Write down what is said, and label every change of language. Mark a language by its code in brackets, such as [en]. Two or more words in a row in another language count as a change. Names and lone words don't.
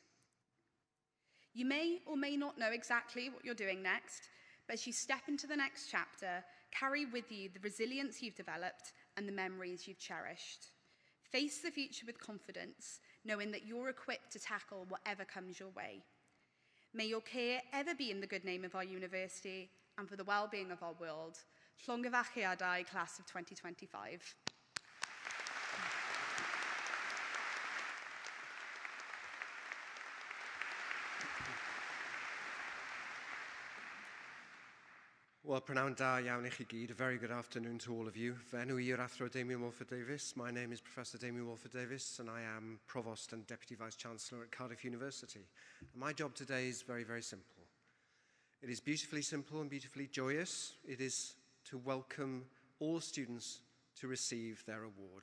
[en] You may or may not know exactly what you're doing next, but as you step into the next chapter, carry with you the resilience you've developed and the memories you've cherished. Face the future with confidence, knowing that you're equipped to tackle whatever comes your way. May your care ever be in the good name of our university and for the well-being of our world. Llongyfarchiadau, class of 2025. [cy] Wel, prynawn da iawn I chi gyd. [en] A very good afternoon to all of you. [cy] Fy enw i'r Athro Damien Walford-Davies. [en] My name is Professor Damien Walford-Davies, and I am Provost and Deputy Vice-Chancellor at Cardiff University. And my job today is very, very simple. It is beautifully simple and beautifully joyous. It is to welcome all students to receive their award.